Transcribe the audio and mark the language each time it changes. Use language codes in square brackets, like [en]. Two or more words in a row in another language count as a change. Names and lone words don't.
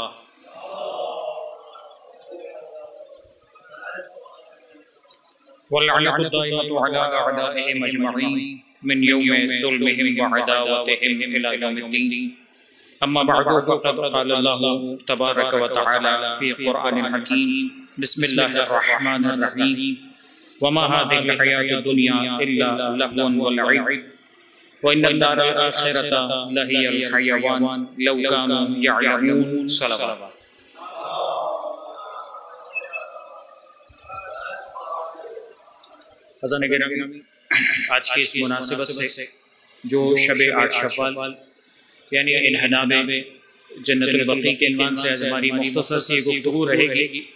[ar] واللعنة دائمة على أعدائهم أجمعين من يوم ظلمهم وعداوتهم إلى يوم الدين. أما بعد فقد قال الله تبارك وتعالى في القرآن الحكيم. بسم الله الرحمن الرحيم. وما هذه الحياة الدنيا إلا لهو ولعب وإن الدار الآخرة لهي الحيوان لو كانوا يعلمون. सलावत। [ur] عزیزانِ گرامی، آج کی اس مناسبت سے جو شب آٹھ شوال یعنی انہدامِ جنت البقیع کے عنوان سے آج ہماری مختصر سی گفتگو رہے گی.